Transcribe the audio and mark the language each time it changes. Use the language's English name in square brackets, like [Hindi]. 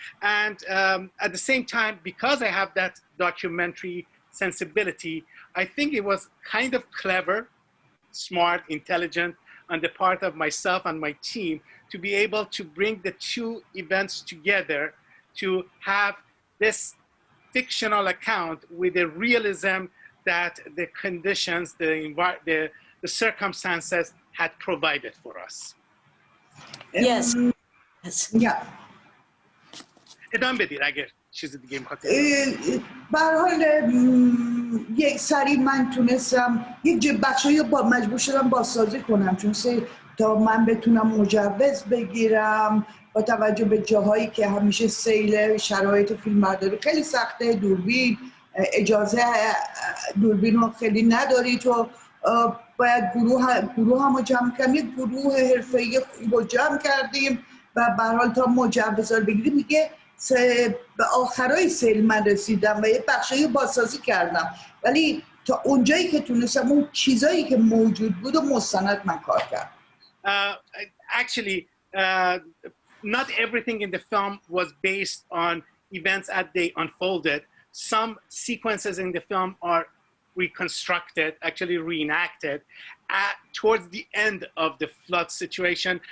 [English] And at the same time, because I have that documentary sensibility, I think it was kind of clever, smart, intelligent on the part of myself and my team to be able to bring the two events together to have this fictional account with the realism that the conditions, the circumstances had provided for us. Yes. Yeah. [Persian] ادامه بدید اگر چیز دیگه میخواد. به هر حال یک سری من تونستم یک بخشایی با مجبور شدم بازسازی کنم، چون تا من بتونم مجوز بگیرم با توجه به جاهایی که همیشه سیل شرایط فیلمبرداری خیلی سخته، دوربین اجازه دوربین رو خیلی نداری، تو باید گروه هم رو جمع کنیم. یک گروه حرفه‌ای خوب رو جمع کردیم و به هر حال تا مجوز رو بگیریم دیگه به آخرای سیل من رسیدم و یه بخشایی بازسازی کردم، ولی تا اونجایی که تونستم اون چیزایی که موجود بود و مستند من کار کردم. [English] Actually, not everything in the film was based on events as they unfolded. Some sequences in the film are reconstructed, actually reenacted towards the end of the flood situation.